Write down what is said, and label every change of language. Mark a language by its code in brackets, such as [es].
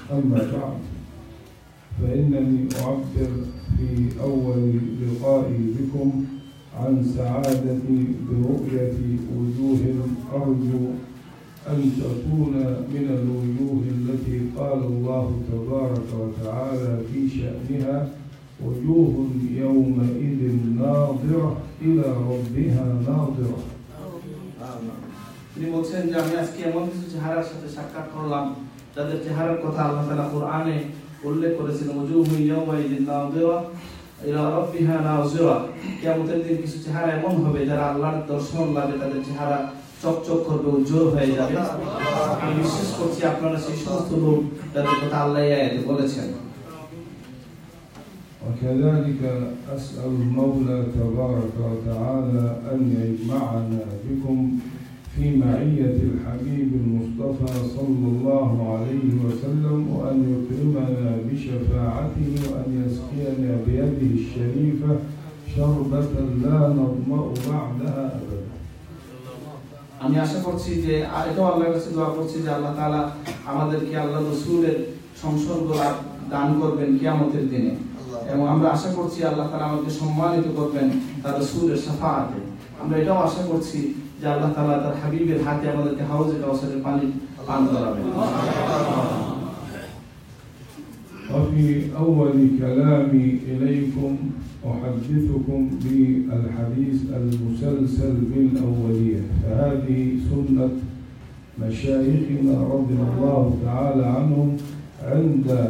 [ar] أما بعد، فإنني أعبر في أول لقائي بكم عن سعادتي برؤية وجوه أرجو أن تكون من الوجوه التي قال الله تبارك وتعالى في شأنها: وجوه يومئذ ناظرة إلى ربها ناظرة. [bn] তিনি বলছেন যে আমি আজকে এমন কিছু চেহারার সাথে সাক্ষাৎ করলাম যাদের চেহারার কথা আল্লাহ তাআলা কোরআনে উল্লেখ করেছেন, [ar] ওয়াজুহু ইয়াওমাইযিন নাযিরা ইলা রাব্বিহা নাযিরা। [bn] কিয়ামতের দিন কিছু চেহারা এমন হবে যারা আল্লাহর দর্শন লাভে তাদের চেহারা চকচক করবে, উজ্জ্বল হয়ে যাবে। আমি বিশ্বাস করছি আপনারা সেই সমস্ত লোক যাদের কথা আল্লাহ এই আয়াতে বলেছেন। [ar] وكذلك أسأل المولى تبارك وتعالى أن يجمعنا بكم في معية الحبيب المصطفى صلى الله عليه وسلم، وأن يكرمنا بشفاعته، وأن يسقينا بيده الشريفة شربة لا نظمأ بعدها أبدا. [bn] আমি আশা করছি যে এটাও আল্লাহর কাছে দোয়া করছি যে আল্লাহ তাআলা আমাদেরকে আল্লাহ রাসূলের সংসর্গ দান করবেন কিয়ামতের দিনে, এবং আমরা আশা করছি আল্লাহ তাআলা আমাদেরকে সম্মানিত করবেন তার রাসূলের শাফাআতে। আমরা এটাও আশা করছি যে আল্লাহ তাআলা তার হাবিবের হাতে আমাদেরকে হাউজে কাউসারের পানি পান করাবেন। [ar] وفي أول كلامي إليكم أحدثكم بالحديث المسلسل بالأولية، فهذه سنة مشايخنا رضي الله تعالى عنهم عند